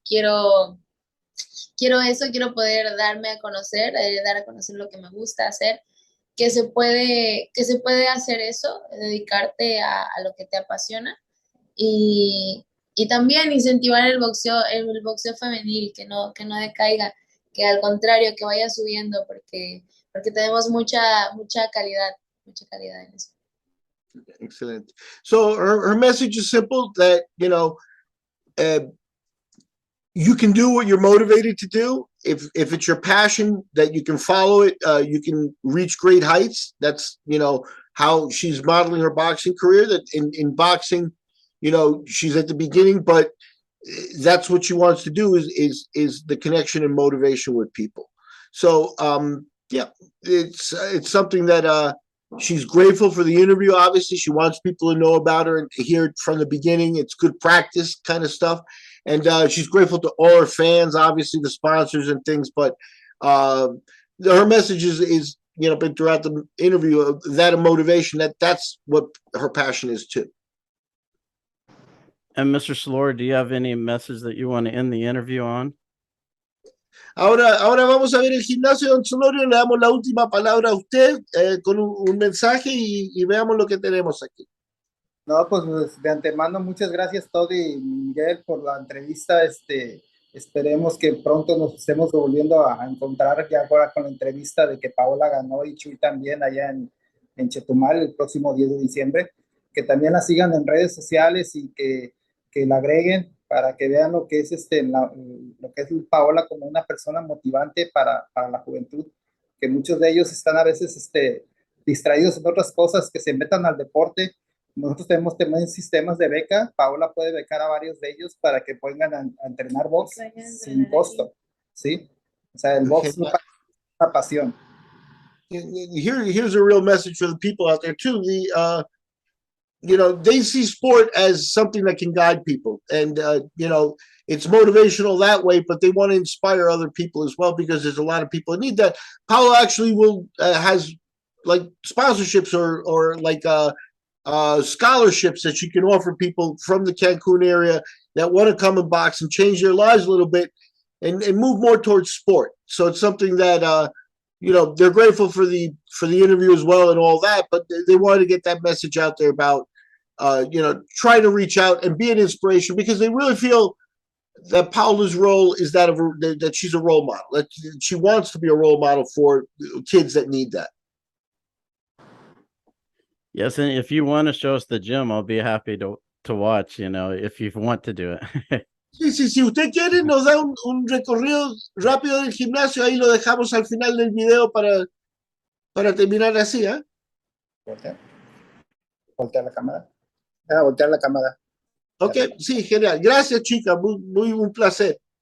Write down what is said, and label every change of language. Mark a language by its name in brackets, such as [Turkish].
[Spanish] Quiero eso, quiero poder darme a conocer, dar a conocer lo que me gusta hacer, que se puede hacer eso, dedicarte a lo que te apasiona. Y también incentivar el boxeo femenil, que no decaiga, que al contrario, que vaya subiendo, porque tenemos mucha calidad en eso. [English] Excellent. So her message is simple, that, you can do what you're motivated to do. if it's your passion that you can follow it, you can reach great heights. That's, how she's modeling her boxing career, that in boxing, she's at the beginning, but that's what she wants to do is the connection and motivation with people. So yeah, it's something that she's grateful for the interview. Obviously, she wants people to know about her and to hear it from the beginning. It's good practice kind of stuff. And she's grateful to all her fans, obviously the sponsors and things. But her message is been throughout the interview, that of motivation, that's what her passion is too. And Mr. Solorio, do you have any message that you want to end the interview on? [Spanish] Ahora vamos a ver el gimnasio, don Solorio. Le damos la última palabra a usted con un mensaje y veamos lo que tenemos aquí. No, pues de antemano, muchas gracias, Todi y Miguel, por la entrevista. Esperemos que pronto nos estemos volviendo a encontrar ya ahora con la entrevista de que Paola ganó y Chuy también allá en Chetumal el próximo 10 de diciembre. Que también la sigan en redes sociales y que la agreguen para que vean lo que es lo que es Paola como una persona motivante para la juventud, que muchos de ellos están a veces distraídos en otras cosas, que se metan al deporte. Nosotros tenemos también sistemas de beca. Paola puede becar a varios de ellos para que puedan a entrenar box sin costo, ¿sí? O sea, el box es una pasión. [English] Here's a real message for the people out there too. They see sport as something that can guide people, and it's motivational that way, but they want to inspire other people as well, because there's a lot of people that need that. Paola actually has like sponsorships or like scholarships that you can offer people from the Cancun area that want to come and box and change their lives a little bit and move more towards sport. So it's something that they're grateful for the interview as well and all that, but they wanted to get that message out there about try to reach out and be an inspiration, because they really feel that Paola's role is that she's a role model, that she wants to be a role model for kids that need that. Yes, and if you want to show us the gym, I'll be happy to watch, if you want to do it. [Spanish] Sí, si usted quiere, nos da un recorrido rápido del gimnasio, ahí lo dejamos al final del video para terminar así, ¿eh? Voltear la cámara. Voltear la cámara. Ok, sí, genial. Gracias, chica, muy un placer.